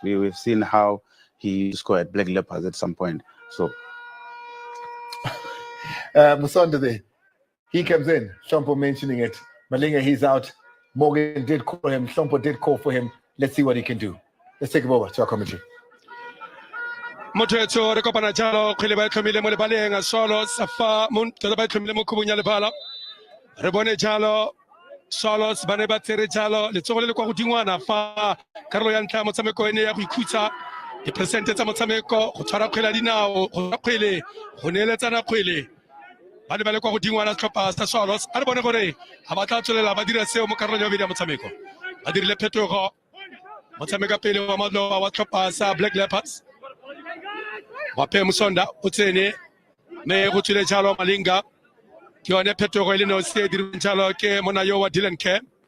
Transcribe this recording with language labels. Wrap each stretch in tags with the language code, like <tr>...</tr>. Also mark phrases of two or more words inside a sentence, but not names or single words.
<en>We've seen how he scored at Black Leopards at some point. So Musonda there, he comes in. Shompo mentioning it. Malinga, he's out. Morgan did call him. Shompo did call for him. Let's see what he can do. Let's take him over to our commentary.</en> <tn>Mothetso re kopana jalo khile ba tlhomile mo lebaleng a Swallos fa mo tota ba tlhomile mo khubung ya lebala re bone jalo Swallos ba ne ba tsere jalo letsogo le le kwa godingwana fa karolo ya ntlha motshameko ene ya go ikhutsa diperesente tsa motshameko go tshwara kgwele ya dinao go kgwele go neeletsana kgwele ba ne ba le kwa godingwana setlhopha sa Swallos a re bone gore ga ba tla tswelela ba dira seo mo karolong ya bobedi ya motshameko ba dirile phetogo motshameka pele wa madloba wa setlhopha sa Black Leopards Wape Musonda o tsene me go tswile jalo Malinga ke yone phetogo ile no se dirile jalo ke mona yo wa Dylan Care</tn>